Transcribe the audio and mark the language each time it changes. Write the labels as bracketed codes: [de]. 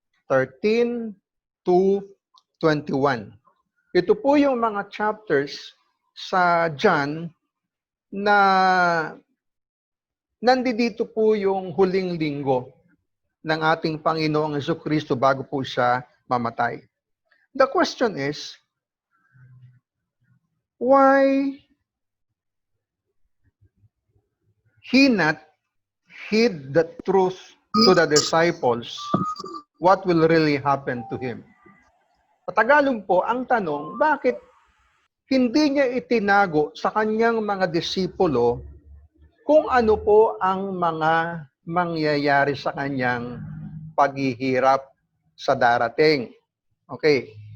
[en] 13 to 21. [tl] Ito po yung mga chapters sa John na nandito po yung huling linggo ng ating Panginoong Jesucristo bago po siya mamatay. [en] The question is, why he not hid the truth to the disciples, what will really happen to him? [tl] Patagalog po, ang tanong, bakit hindi niya itinago sa kanyang mga disipulo kung ano po ang mga mangyayari sa kanyang paghihirap sa darating. Okay.